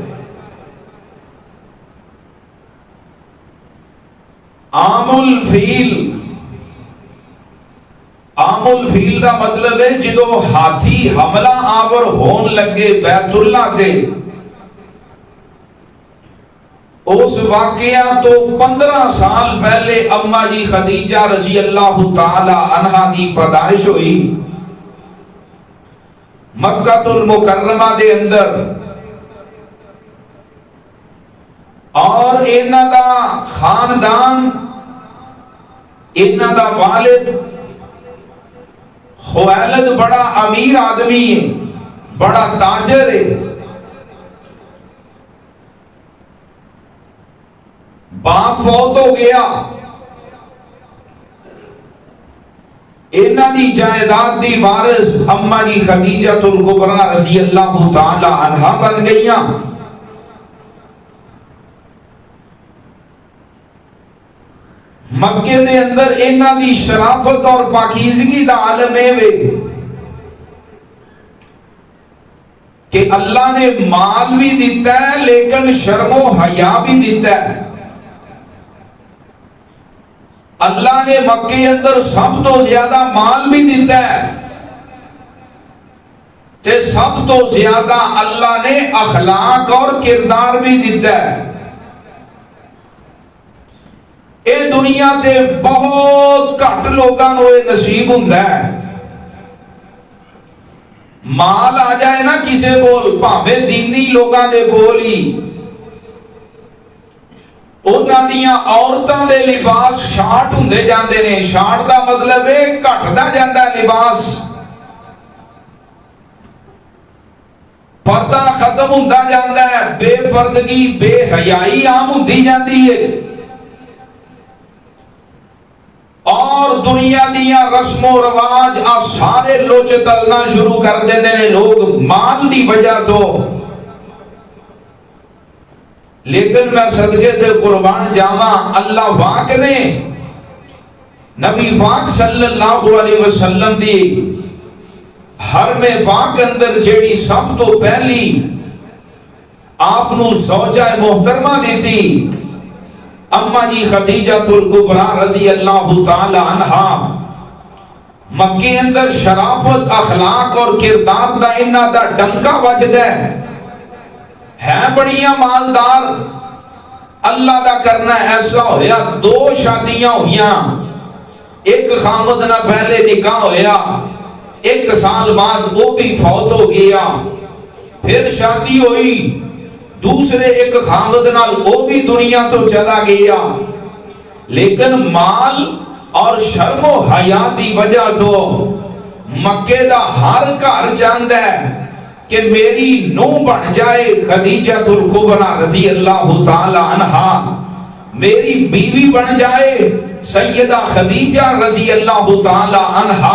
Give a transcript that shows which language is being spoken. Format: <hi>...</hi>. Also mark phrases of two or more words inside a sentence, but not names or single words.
<pa>عام الفیل دا مطلب ہے جدو ہاتھی حملہ آور ہون لگے بیت اللہ کے، اس واقعہ تو 15 سال پہلے اماں جی خدیجہ رضی اللہ تعالی عنہا دی پیدائش ہوئی مکہ المکرمہ دے اندر، اور انہاں دا خاندان، انہاں دا والد خویلد بڑا امیر آدمی ہے، بڑا تاجر ہے، باپ فوت ہو گیا، انہاں دی جائیداد دی وارث اماں جی خدیجۃ الکبریٰ رضی اللہ تعالی عنہا بن گئیاں۔ مکے دے اندر انہاں دی شرافت اور پاکیزگی دا عالم ہے کہ اللہ نے مال بھی دیتا ہے لیکن شرم و حیا بھی دیتا ہے۔ اللہ نے مکے اندر سب تو زیادہ مال بھی دیتا ہے تے سب تو زیادہ اللہ نے اخلاق اور کردار بھی دیتا ہے۔ اے دنیا تے بہت گھٹ لوگاں نوں اے نصیب ہوندا ہے، مال آ جائے نا کسے کول، بھاویں دینی لوگاں دے کول ہی، انہاں دیاں عورتاں دے لباس شارٹ ہوندے جاندے نے، شارٹ دا مطلب ہے گھٹدا جاندا لباس، پردہ ختم ہوندا جاندا ہے، بے پردگی بے حیائی عام ہوندی جاندی ہے، اور دنیا دیاں رسم و رواج آ سارے لوچ تلنا شروع کر دیندے نے لوگ مال دی وجہ تو۔ لیکن میں صدقے تے قربان جاواں، اللہ پاک نے نبی پاک صلی اللہ علیہ وسلم دی حرم پاک اندر جیڑی سب تو پہلی آپ نو زوجہ محترمہ دیتی اماں جی خدیجۃ الکبریٰ رضی اللہ تعالی عنہا، مکے اندر شرافت اخلاق اور کردار دا انہاں دا ڈنکا وجدا ہے بڑیاں مالدار، اللہ دا کرنا ایسا ہویا 2 شادیاں ہویاں، ایک خامد نہ پہلے نکاح ہویا، 1 سال بعد وہ بھی فوت ہو گیا، پھر شادی ہوئی دوسرے ایک خامد نال وہ بھی دنیا تو چلا گیا، لیکن مال اور شرم و حیا دی وجہ تو مکے دا ہر گھر چاہندا ہے کہ میری نو بن جائے خدیجۃ الکبریٰ رضی اللہ تعالی عنہا، میری بیوی بن جائے سیدہ خدیجہ رضی اللہ تعالی عنہا۔</pa>